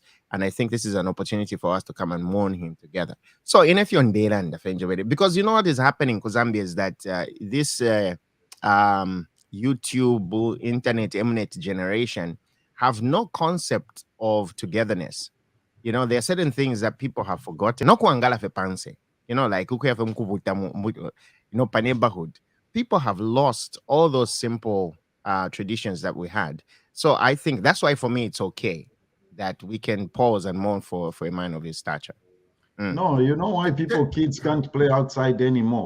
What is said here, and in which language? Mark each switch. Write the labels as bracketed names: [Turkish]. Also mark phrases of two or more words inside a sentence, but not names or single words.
[English] And I think this is an opportunity for us to come and mourn him together. So in if you're in Dela, because you know what is happening in Zambia is that this YouTube, internet, Mnet generation have no concept of togetherness. You know, there are certain things that people have forgotten. [Bemba] No kuangala fe panse. [English] You know, like per neighborhood. People have lost all those simple traditions that we had. So I think that's why for me it's okay that we can pause and mourn for a man of his stature. No, you know why kids can't play outside anymore?